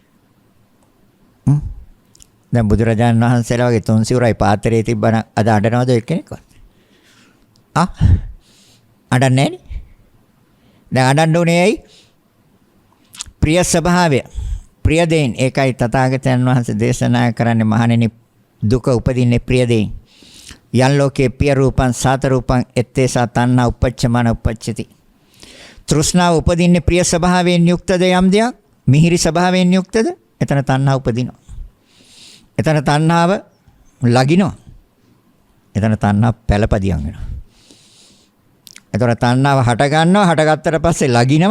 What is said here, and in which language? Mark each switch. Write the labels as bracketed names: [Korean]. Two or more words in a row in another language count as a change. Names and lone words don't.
[Sinhala] දැන් බුදුරජාණන් වහන්සේලා වගේ තුන් සිවුරයි පාත්‍රයේ තිබ්බන අද අඬනවද එක්කෙනෙක්වත්? අඬන්නේ නෑනේ. දැන් අඬන්න උනේ ඇයි? ප්‍රිය ස්වභාවය. ප්‍රිය දෙයින් ඒකයි තථාගතයන් වහන්සේ දේශනා කරන්නේ මහණෙනි දුක උපදින්නේ ප්‍රිය දෙයින්. [Pali] යන් ලෝකේ පිය රූපං සාත රූපං ettesa තණ්හා උපච්චමන උපච්චති. [Sinhala] තෘෂ්ණාව උපදින්නේ ප්‍රිය ස්වභාවයෙන් යුක්තද යම් දෙයක්? මිහිරි ස්වභාවයෙන් යුක්තද? එතන තණ්හා උපදිනවා. එතන තණ්හාව ලගිනවා. එතන තණ්හා පළපදියම් වෙනවා. එතන තණ්හාව හට ගන්නවා, හටගත්තට පස්සේ ලගිනවා.